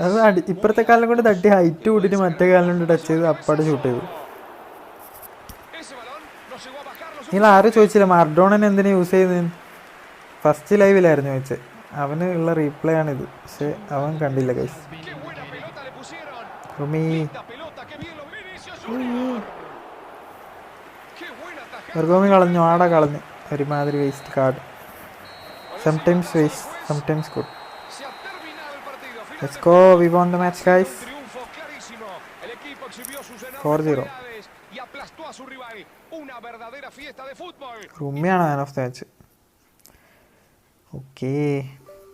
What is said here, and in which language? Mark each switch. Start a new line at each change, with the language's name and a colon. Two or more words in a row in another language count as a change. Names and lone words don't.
Malayalam: അത് ഇപ്പുറത്തെ കാലം കൊണ്ട് തട്ടി ഹൈറ്റ് കൂട്ടിയിട്ട് മറ്റേ കാലം കൊണ്ട് ടച്ച് ചെയ്ത് അപ്പാടെ ഷൂട്ട് ചെയ്തു.
Spanish: Ese balón no llegó a bajar lo
Malayalam: നിങ്ങൾ ആരും ചോദിച്ചില്ല മർഡോണൻ എന്തിനാ യൂസ് ചെയ്യുന്നത്? ഫസ്റ്റ് ലൈവിലായിരുന്നു ചോദിച്ചത്. അവന് ഉള്ള റീപ്ലേ ആണിത്, പക്ഷെ അവൻ കണ്ടില്ല ഗൈസ്.
Spanish: Qué buena pelota le pusieron.
Malayalam: ഉമ്മി
Spanish: Linda pelota, qué bien lo Vinicius Junior. Qué buena tajada.
Malayalam: വെർഗോമി കളഞ്ഞു, ആടെ കളഞ്ഞു. ഒരുമാതിരി
English: waste card. sometimes waste, sometimes good.
Spanish: Se ha terminado el partido.
English: Let's go, we won the match guys.
Spanish: Un triunfo clarísimo. El equipo exhibió sus enormes 4-0. cualidades y aplastó a su rival. Una verdadera fiesta de fútbol.
Malayalam: ഉമ്മിയാണ്
English: man of the match.
Malayalam: ഓക്കേ.